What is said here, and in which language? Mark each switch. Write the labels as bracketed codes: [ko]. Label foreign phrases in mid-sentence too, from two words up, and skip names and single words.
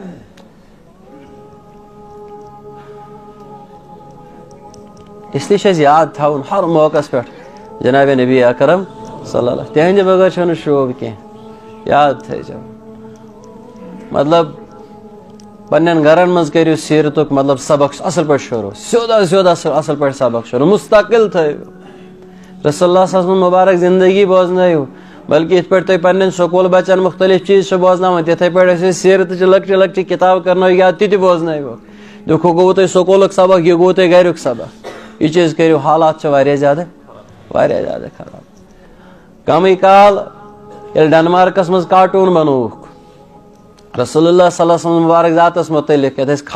[ks] اسلیے چھِ اَسہِ یاد تھاوُن ہر موقعس پٮ۪ٹھ جناب نبی اکرم [ar] صلی اللہ [ks] تِہنٛدِ بغٲر چھُنہٕ شوب کینٛہہ یاد تھٲیزیو مطلب پننٮ۪ن گرن منٛز کٔرِو سیٖرتُک مطلب سبق اصل پٲٹھۍ شروٗع سیوٚد اصل پٲٹھۍ سبق شروٗع مستقل تھٲیِو [ar] رسول اللہ صلی اللہ علیہ وسلم [ks] مبارک زندگی بوزنٲیِو بلکہ یِتھ پٲٹھۍ تُہۍ پننٮ۪ن سکوٗل بچن مختلف چیٖز چھِ بوزناوان تِتھٕے پٲٹھۍ ٲسۍ سیٖرتٕچہِ لۄکچہِ لۄکچہِ کِتاب کرنٲیِو یاد تہِ بوزنٲیِوکھ دُکھو گوٚوُ تۄہہِ سکوٗلُک سبق یہِ گوٚو تۄہہِ گریُک سبق یہِ چیٖز کٔرِو حالات چھِ واریاہ زیادٕ خراب کمٕے کال ییٚلہِ ڈنمارکس منٛز کارٹوٗن بنووُکھ [ar] رسول اللہ صلی اللہ علیہ وسلم [ks] مبارک ذاتس متعلق یتھ أسۍ